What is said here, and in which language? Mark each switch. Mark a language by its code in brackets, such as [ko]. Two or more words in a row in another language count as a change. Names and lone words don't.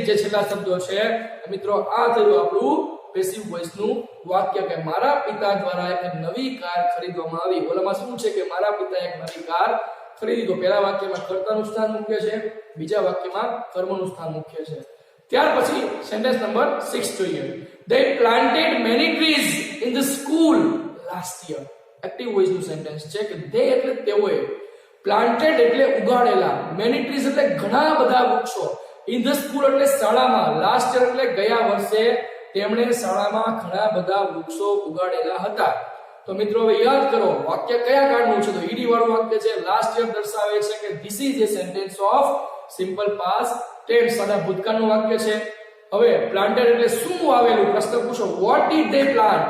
[gu] જે છેલ્લા શબ્દો છે મિત્રો, આ થયું આપણું [en] passive voice [gu] નું વાક્ય કે મારા પિતા દ્વારા એક નવી કાર ખરીદવામાં આવી. ઓલામાં શું છે કે મારા પિતાએ એક નવી કાર ખરીદી. તો પહેલા વાક્યમાં કર્તાનું સ્થાન મુખ્ય છે, બીજા વાક્યમાં કર્મનું સ્થાન મુખ્ય છે. ત્યાર પછી સેન્ટેન્સ નંબર 6 જોઈએ. [en] They planted many trees in the school last year. active voice [gu] નું સેન્ટેન્સ છે કે they એટલે તેઓએ, planted એટલે ઉગાડેલા, [en] many trees [gu] એટલે ઘણા બધા વૃક્ષો, [en] in the school [gu] એટલે શાળામાં, [en] last year [gu] એટલે ગયા વર્ષે તેમણે શાળામાં ઘણા બધા વૃક્ષો ઉગાડેલા હતા. તો મિત્રો હવે યાદ કરો, વાક્ય કયા કાળનું છે? તો ઈડી વાળું વાક્ય છે. [en] last year દર્શાવે છે કે this is a sentence of simple past tense, સાદા ભૂતકાળનું વાક્ય છે. [gu] હવે પ્લાન્ટેડ એટલે શું વાવેલું? પ્રશ્ન પૂછો, [en] what did they plant?